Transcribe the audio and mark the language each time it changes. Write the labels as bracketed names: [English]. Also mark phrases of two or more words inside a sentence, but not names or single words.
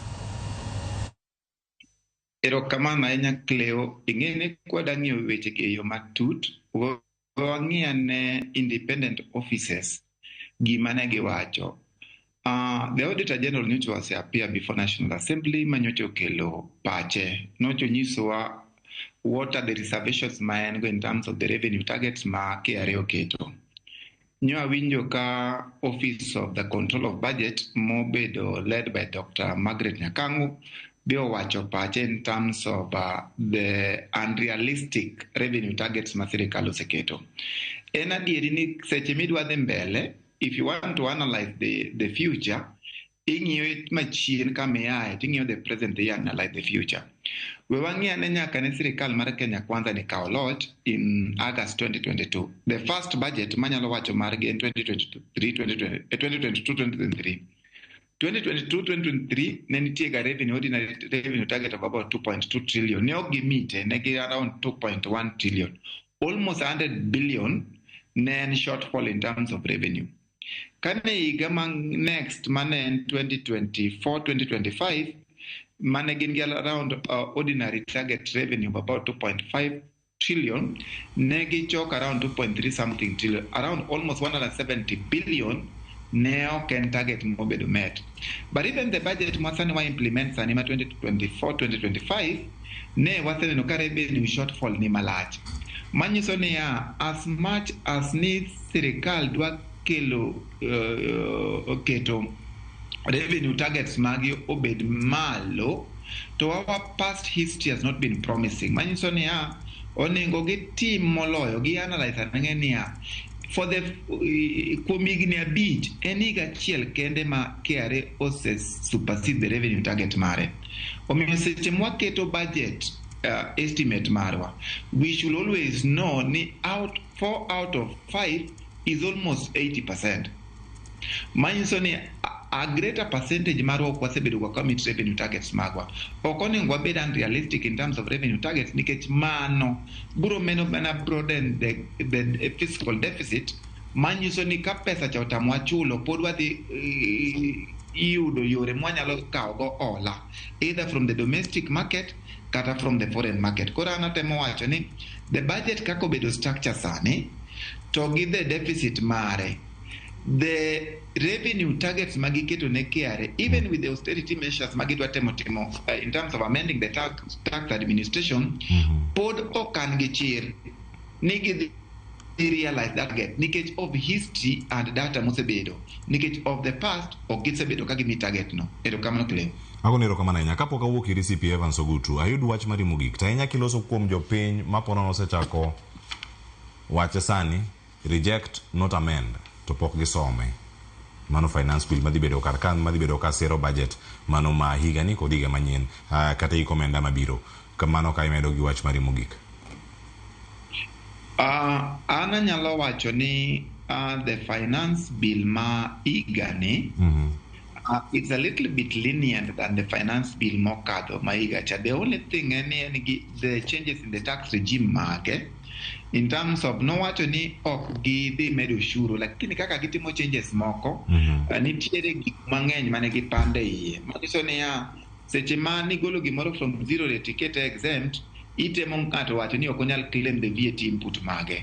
[Luo (Kenya and Tanzania)] Erokamano ahinya Cleo, ing'eni kwada ng'iyo weche gi yo matut, wang'ii ane independent offices gima ne giwacho. The Auditor General nyocha oseappear before National Assembly manyocha okelo pache. Nocho nyisowa [English] what are the reservations [Luo (Kenya and Tanzania)] ma en go [English] in terms of the revenue targets [Luo (Kenya and Tanzania)] ma KRA oketo. Nyo awinjo ka Office of the Control of Budget mobedo [English] led by [Luo (Kenya and Tanzania)] Dr. Margaret Nyakangu be owacho pache [English] in terms of the unrealistic revenue targets [Luo (Kenya and Tanzania)] ma sirikal oseketo. En adieri ni seche midwa dhi mbele, [English] if you want to analyze the future, [Luo (Kenya and Tanzania)] ing'iyo machien kama iaye, ting'iyo [English] the present year and analyze the future. [Luo (Kenya and Tanzania)] We wang'i ane nyaka ne sirikal mar Kenya Kwanza ni kao loch in August 2022. [English] The first budget [Luo (Kenya and Tanzania)] manyalo wacho margi en 2022-2023. [English] 2022-2023 [Luo (Kenya and Tanzania)] ne nitiega [English] ordinary revenue target of about 2.2 trillion. [Luo (Kenya and Tanzania)] Ne ok gimite, ne gi [English] around 2.1 trillion. Almost 100 billion [Luo (Kenya and Tanzania)] ne en shortfall [English] in terms of revenue. [Luo (Kenya and Tanzania)] Kane higa next mane en 2024-2025 mane gin gi [English] around ordinary target revenue of about 2.5 trillion, [Luo (Kenya and Tanzania)] ne gichok [English] around 2.3 something trillion, around almost 170 billion [Luo (Kenya and Tanzania)] ne ok en target mobedo met. [English] But even the budget [Luo (Kenya and Tanzania)] masani wa implement sani ma 2024-2025 ne waseneno ka [English] revenue shortfall [Luo (Kenya and Tanzania)] ni malach. Manyiso ni [English] as much as [Luo (Kenya and Tanzania)] ni sirikal dwa kelo keto [English] revenue targets [Luo (Kenya and Tanzania)] magi obed malo, [English] to our past history has not been promising. [Luo (Kenya and Tanzania)] Manyiso ni onego gitim moloyo gi analyze ng'eni [English] for the [Luo (Kenya and Tanzania)] kuom higni abich en higa achiel kende ma KRA ose [English] supersede the revenue target [Luo (Kenya and Tanzania)] mare. Omiyo seche mwaketo [English] budget estimate [Luo (Kenya and Tanzania)] marwa, [English] we should always know ni 4 out of 5 is almost 80%. [Luo (Kenya and Tanzania)] Manyiso ni [English] a greater percentage [Luo (Kenya and Tanzania)] marwa ok wasebedo kwa [English] commit revenue targets [Luo (Kenya and Tanzania)] magwa. Ok onego wabed unrealistic [English] in terms of revenue targets [Luo (Kenya and Tanzania)] nikech mano biro mana [English] broaden the fiscal deficit. [Luo (Kenya and Tanzania)] Manyiso ni ka pesa cha otamwa chulo pod wadhi yudo yore mwanyalo kao go ola [English] either from the domestic market [Luo (Kenya and Tanzania)] kata [English] from the foreign market. [Luo (Kenya and Tanzania)] Kora anatemo wacho ni [English] the budget [Luo (Kenya and Tanzania)] kako bedo structure sani to gi [English] the deficit [Luo (Kenya and Tanzania)] mare, [English] the revenue targets [Luo (Kenya and Tanzania)] magiketo ne KRA, [English] even with the austerity measures magidwa temo in terms of amending the tax administration, [Luo (Kenya and Tanzania)] pod okan gichir nigi [English] realize that [Luo (Kenya and Tanzania)] get nikech [English] of history and data [Luo (Kenya and Tanzania)] mosebedo, nikech [English] of the past [Luo (Kenya and Tanzania)] ok gisebedo ka gimi target no. Erokamano Clem. Agone erokamano ahinya. Kapok awuok iri CPA Ogutu, ayud wach mari mogik. To ahinya kiloso kuom jopiny mapono osechako wache sani [English] reject not amend [Luo (Kenya and Tanzania)] to pok gisome. Mano [English] finance bill [Luo (Kenya and Tanzania)] madhi bedo kar kan, madhi bedo ka sero budget mano ma higa ni kod higa manyien kata iko omenda mabiro. Kamano ka imedo gi wach mari mogik. Ana nyalo wacho ni [English] the finance bill [Luo (Kenya and Tanzania)] ma higa ni [English] it's a little bit lenient than the finance bill [Luo (Kenya and Tanzania)] mokadho ma higa cha. [English] The only thing [Luo (Kenya and Tanzania)] en [English] the changes in the tax regime [Luo (Kenya and Tanzania)] mage [English] in terms of [Luo (Kenya and Tanzania)] no wacho ni ok gidhi medo ushuru, lakini kaka gitimo changes moko nitiere gik mang'eny mane gipande iye. Manyiso ni seche ma nigolo gimoro [English] from zero rate ticket exempt, [Luo (Kenya and Tanzania)] itemo ng'ato wacho ni ok onyal [English] claim the VAT input [Luo (Kenya and Tanzania)] mage.